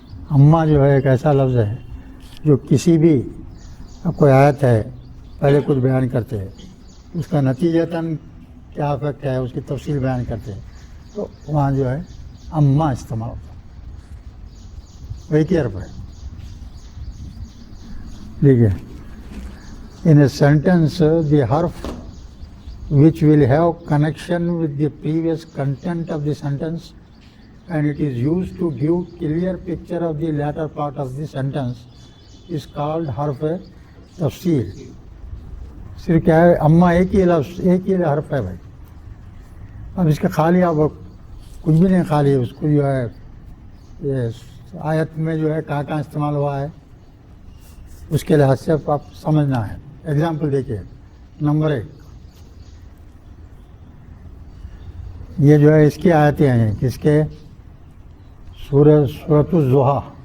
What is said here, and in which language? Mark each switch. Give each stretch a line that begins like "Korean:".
Urdu: اما جو ہے ایک ایسا لفظ ہے جو کسی بھی اب کوئی آیت ہے پہلے کچھ بیان کرتے ہیں، اس کا نتیجتاً کیا افیکٹ ہے اس کی تفصیل بیان کرتے ہیں، تو وہاں جو ہے اما استعمال ہوتا ہے، ایک ہی حرف ہے. ٹھیک ہے.
English: In a sentence, the harf which will have connection with the previous content of the sentence and it is used to give clear picture of the latter part of the sentence is called harf تفصیل.
Urdu: صرف کیا ہے، اما ایک ہی لفظ ایک ہی حرف ہے بھائی. اب اس کا خالی آپ کچھ بھی نہیں، خالی اس کو جو ہے یہ آیت میں جو ہے کہاں کہاں استعمال ہوا ہے اس کے لحاظ سے آپ سمجھنا ہے. ایگزامپل دیکھیے نمبر 1، یہ جو ہے اس کی آیتیں ہیں کس کے؟ سورۃ الضحیٰ.